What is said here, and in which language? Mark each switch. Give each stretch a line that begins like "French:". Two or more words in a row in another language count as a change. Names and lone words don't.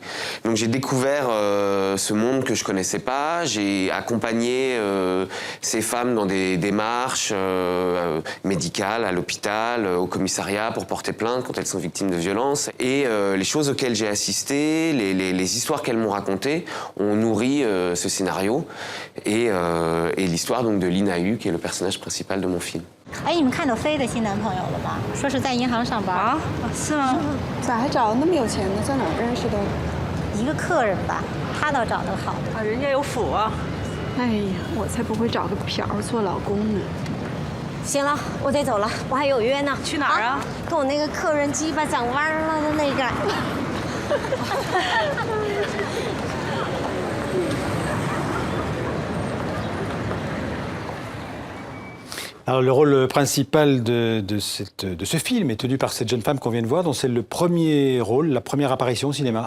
French: Donc j'ai découvert ce monde que je connaissais pas, j'ai accompagné ces femmes dans des démarches médicales, à l'hôpital, au commissariat pour porter plainte quand elles sont victimes de violences. Et les choses auxquelles j'ai assisté, les histoires qu'elles m'ont racontées ont nourri ce scénario et l'histoire donc de Lina Hu, qui est le personnage principal de mon film.
Chinese: 哎，你们看到飞的新男朋友了吗？说是在银行上班啊？是吗？咋还找那么有钱的？在哪儿认识的？一个客人吧，他倒找得好。啊，人家有府啊。哎呀，我才不会找个嫖做老公呢。行了，我得走了，我还有约呢。去哪儿啊？跟我那个客人鸡巴长弯了的那个。
French: Alors, le rôle principal de ce film est tenu par cette jeune femme qu'on vient de voir, dont c'est le premier rôle, la première apparition au cinéma.